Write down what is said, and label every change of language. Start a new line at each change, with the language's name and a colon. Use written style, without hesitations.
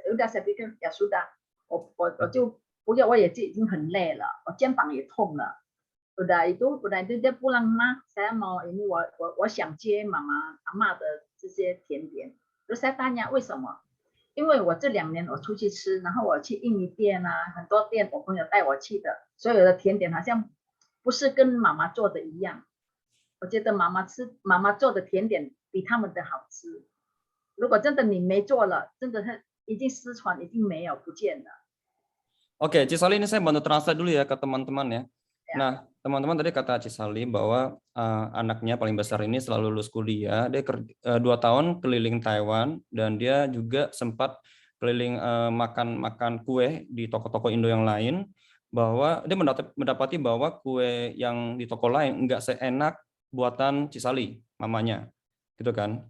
Indonesian: Udah saya pikir ya sudah,
Chinese: 我就不要，我也已经很累了，我肩膀也痛了。
Indonesian: udah itu dia pulang, Ma, saya mau ini,
Chinese: 我想接妈妈阿嬷的这些甜点。
Indonesian: terus saya tanya
Chinese: 为什么？因为我这2年我出去吃，然后我去印尼店啊，很多店我朋友带我去的，所有的甜点好像不是跟妈妈做的一样。我觉得妈妈做的甜点比他们的好吃。如果真的你没做了，真的是已经失传，已经没有不见了。
Indonesian: Oke, Cisali, ini saya bantu translate dulu ya ke teman-teman ya. Nah, teman-teman tadi kata Cisali bahwa anaknya paling besar ini selalu lulus kuliah. Dia 2 tahun keliling Taiwan dan dia juga sempat keliling makan kue di toko-toko Indo yang lain. Bahwa dia mendapati bahwa kue yang di toko lain nggak seenak buatan Cisali, mamanya, gitu kan.